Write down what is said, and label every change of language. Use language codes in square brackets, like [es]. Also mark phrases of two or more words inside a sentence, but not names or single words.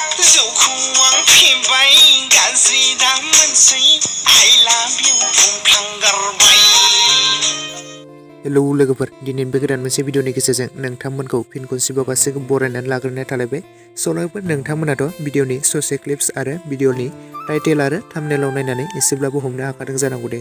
[brx] जौखौ आं फेबाय गाज्रि दा मोनसै [en] I love you [brx] बुंफ्लांगारबाय। हेलौ लोगोफोर, दिनै बे गोदान मोनसे भिडिअनि गेजेरजों नोंथांमोनखौ फिन खनसेबाव गासैखौ बरायनानै लाग्रोनाय थालायबाय। लोगोफोर, नोंथांमोनाथ' भिडिअनि ससे क्लिप्स आरो भिडिअनि टाइटेल आरो थाम्बनेलाव नायनानै एसेब्लाबो हमनो हाखादों जानांगौ दे।